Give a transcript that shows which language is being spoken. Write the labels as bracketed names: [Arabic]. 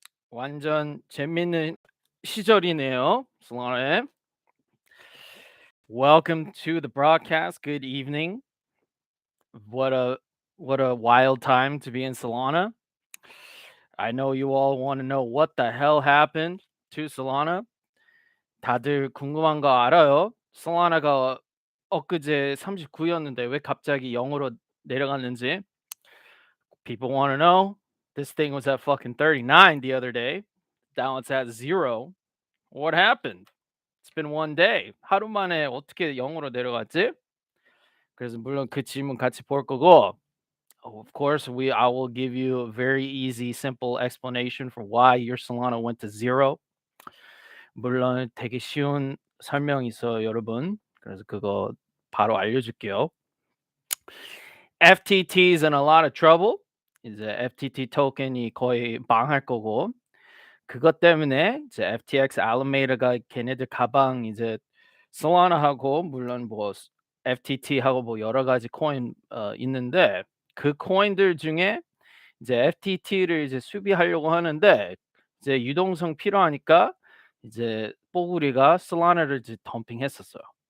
[Korean] 완전 재밌는 시절이네요. [English] Solana. Welcome to the broadcast. Good evening. What a what a wild time to be in Solana. I know you all want to know what the hell happened to Solana. [Korean] 다들 궁금한 거 알아요? Solana가 엊그제 39였는데 왜 갑자기 0으로 내려갔는지. [English] People want to know. This thing was at fucking 39 the other day. Now it's at 0. What happened? It's been one day. [Korean] 하루 만에 어떻게 0으로 내려갔지? 그래서 물론 그 질문 같이 볼 거고, [English] of course, I will give you a very easy, simple explanation for why your Solana went to 0. [Korean] 물론 되게 쉬운 설명이 있어요, 여러분. 그래서 그거 바로 알려줄게요. [English] FTT is in a lot of trouble. [Korean] 이제 FTT 토큰이 거의 망할 거고, 그것 때문에 이제 FTX Alameda가 걔네들 가방 이제 솔라나하고 물론 뭐 FTT하고 뭐 여러 가지 코인 있는데 그 코인들 중에 이제 FTT를 이제 수비하려고 하는데 이제 유동성 필요하니까 이제 뽀글이가 솔라나를 이제 덤핑했었어요.